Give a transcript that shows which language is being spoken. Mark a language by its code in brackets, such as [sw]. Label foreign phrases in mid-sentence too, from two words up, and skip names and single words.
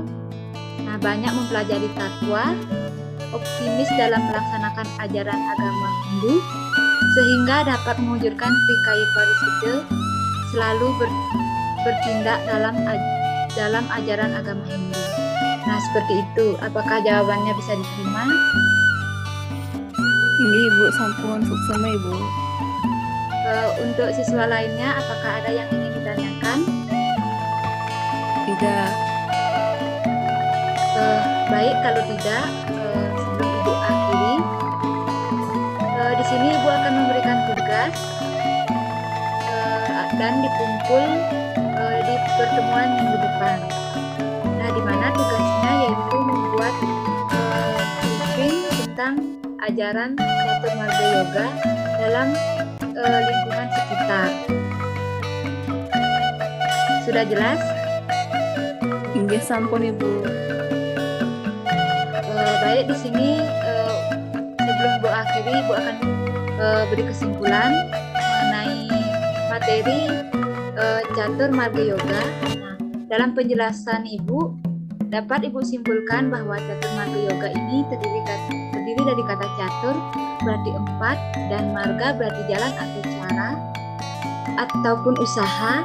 [id] Nah, banyak mempelajari tatwa, optimis dalam melaksanakan ajaran agama Hindu, sehingga dapat mewujudkan trikaya parisudha, selalu bertindak dalam ajaran agama Hindu. Nah, seperti itu. Apakah jawabannya bisa diterima? [ban] Nggih Ibu, sampun suksema Ibu. [id] Untuk siswa lainnya, apakah ada yang ingin ditanyakan? Tidak. Baik, kalau tidak, sebelum Ibu akhiri, di sini Ibu akan memberikan tugas dan dikumpul di pertemuan minggu depan. Nah, di mana tugasnya yaitu membuat briefing tentang ajaran Catur Marga Yoga dalam lingkungan sekitar. Sudah jelas? [ban] Nggih sampun Ibu. [id] Baik, di sini sebelum Ibu akhiri, Ibu akan beri kesimpulan mengenai materi Catur Marga Yoga. Nah, dalam penjelasan Ibu, dapat Ibu simpulkan bahwa Catur Marga Yoga ini terdiri dari kata catur berarti 4 dan marga berarti jalan atau cara ataupun usaha.